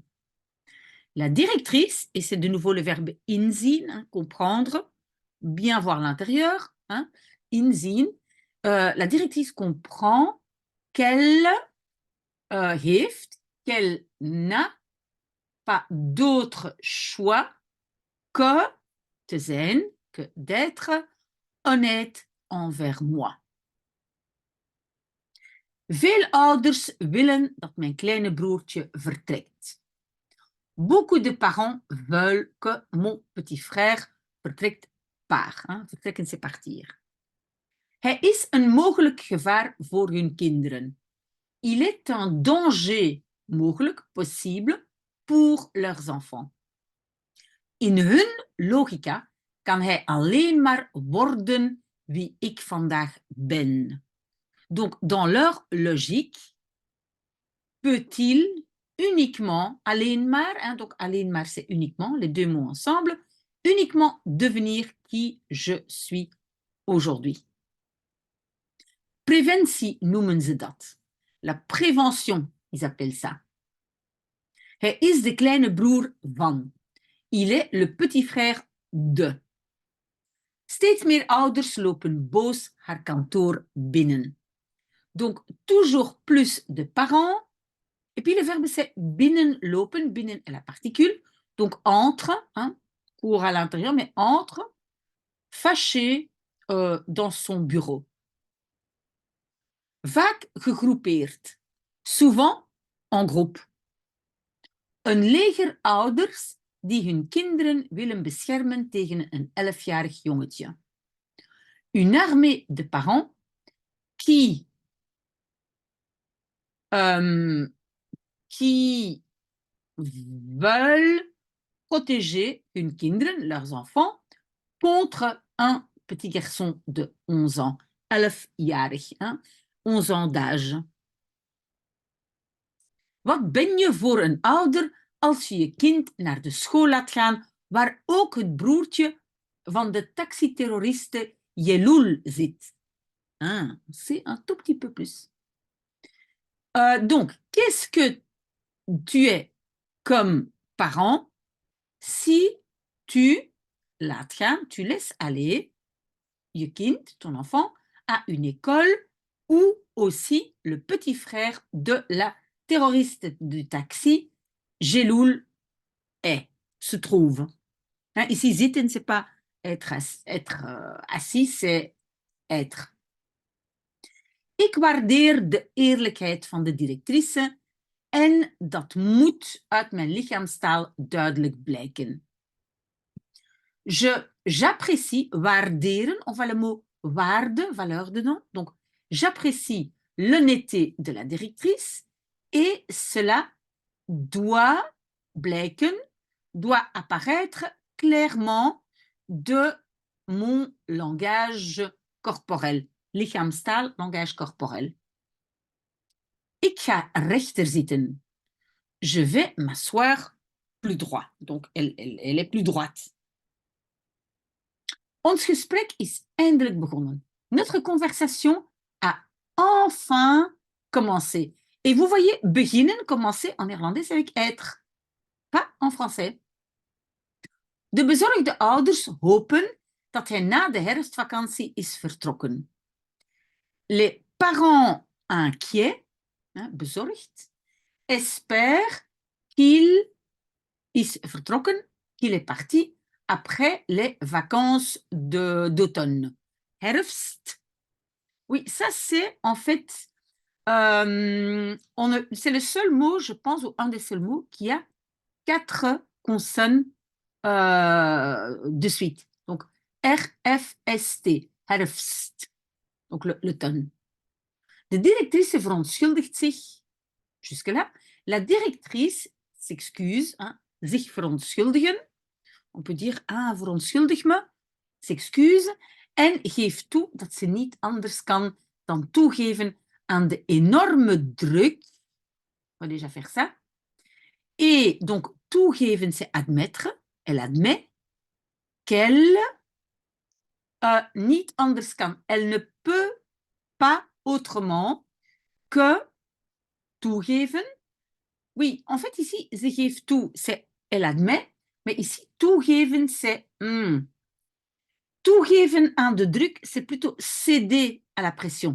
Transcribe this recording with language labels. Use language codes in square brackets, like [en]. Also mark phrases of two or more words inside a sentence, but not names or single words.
[fr] La directrice, et c'est de nouveau le verbe inzien, hein, comprendre, bien voir l'intérieur, hein, inzien, la directrice comprend qu'elle heeft, qu'elle n'a pas d'autre choix que [nl] te zijn, [fr] que d'être honnête envers moi. [nl] Veel ouders willen dat mijn kleine broertje vertrekt. [fr] Beaucoup de parents veulent que mon petit frère vertrekt, part. Hein, vertrekken, c'est partir. [nl] Hij is een mogelijk gevaar voor hun kinderen. [fr] Il est un danger mogelijk, possible, pour leurs enfants. [nl] In hun logica kan hij alleen maar worden wie ik vandaag ben. [fr] Donc, dans leur logique, peut-il uniquement, [nl] alleen maar, [fr] hein, donc [nl] alleen maar [fr] c'est uniquement, les deux mots ensemble, uniquement devenir qui je suis aujourd'hui. [nl] Preventie noemen ze dat. [fr] La prévention, ils appellent ça. [nl] Hij is de kleine broer van. [fr] Il est le petit frère de. [nl] Steeds meer ouders lopen boos haar kantoor binnen. [fr] Donc, toujours plus de parents. Et puis, le verbe, c'est binnenlopen. Binnen est la particule. Donc, entre, hein, court à l'intérieur, mais entre, fâché dans son bureau. [nl] Vaak gegroepeerd. [fr] Souvent en groupe. [nl] Een leger ouders die hun kinderen willen beschermen tegen een 11-jarig jongetje. [fr] Une armée de parents qui veulent protéger [nl] hun kinderen, [fr] leurs enfants, contre un petit garçon de 11 ans. 11-jarig, hein? 11 ans d'âge. [nl] Wat ben je voor een ouder als je je kind naar de school laat gaan waar ook het broertje van de taxiterroriste Yeloul zit? [fr] Ah, c'est un tout petit peu plus. Donc, qu'est-ce que tu es comme parent si tu [nl] laat gaan, [fr] tu laisses aller [nl] je kind, [fr] ton enfant, à une école où aussi le petit frère de la terroriste du taxi, Yeloul, se trouve. Hein, ici, zitten, c'est pas être assis, c'est être. [nl] Ik waardeer de eerlijkheid van de directrice en dat moet uit mijn lichaamstaal duidelijk blijken. [fr] J'apprécie, waarderen, on va le mot waarde, valeur dedans. Donc, j'apprécie l'honnêteté de la directrice et cela doit blijken, doit apparaître clairement de mon langage corporel. Lichaamstaal, langage corporel. [nl] Ik ga rechter zitten. [fr] Je vais m'asseoir plus droit. Donc, elle est plus droite. [nl] Ons gesprek is eindelijk begonnen. [fr] Notre conversation a enfin commencé. Et vous voyez, beginnen, commencer en néerlandais, c'est avec être. Pas en français. [nl] De bezorgde ouders hopen dat hij na de herfstvakantie is vertrokken. [fr] Les parents inquiets, hein, bezorgd, espèrent qu'il [nl] is vertrokken, [fr] qu'il est parti, après les vacances d'automne. Herfst. Oui, ça c'est en fait, c'est le seul mot, je pense, ou un des seuls mots qui a 4 consonnes de suite. Donc, R-F-S-T, herfst, donc l'automne. [nl] De directrice verontschuldigt zich, [fr] jusque-là. La directrice s'excuse, hein, [nl] zich verontschuldigen. [fr] On peut dire, ah, [nl] verontschuldig me, [fr] s'excuse. [nl] En geeft toe dat ze niet anders kan dan toegeven aan de enorme druk. [fr] On va déjà faire ça. Et donc, toegeven, c'est admettre. Elle admet qu'elle [nl] niet anders kan. [fr] Elle ne peut pas autrement que toegeven. Oui, en fait, ici, [nl] ze geeft toe, [fr] c'est elle admet. Mais ici, toegeven, c'est [nl] toegeven aan de druk, [fr] c'est plutôt céder à la pression.